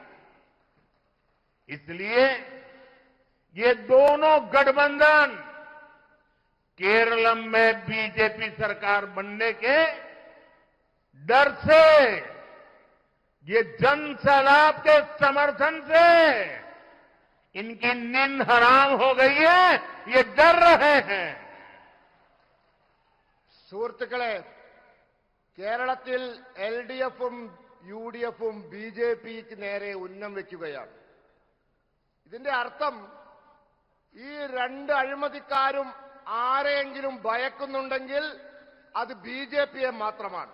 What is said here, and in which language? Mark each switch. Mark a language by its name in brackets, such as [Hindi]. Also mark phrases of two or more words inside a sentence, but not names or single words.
[Hindi] इसलिए ये दोनों गठबंधन केरलम में बीजेपी सरकार बनने के डर से, ये जन सैलाब के समर्थन से इनकी नींद हराम हो गई है, ये डर रहे हैं। [Malayalam] സുഹൃത്തുക്കളെ, കേരളത്തിൽ എൽഡിഎഫും യുഡിഎഫും ബിജെപിക്ക് നേരെ ഉന്നം വെക്കുകയാണ്. ഇതിന്റെ അർത്ഥം ഈ രണ്ട് അഴിമതിക്കാരും ആരെയെങ്കിലും ഭയക്കുന്നുണ്ടെങ്കിൽ അത് ബിജെപിയെ മാത്രമാണ്.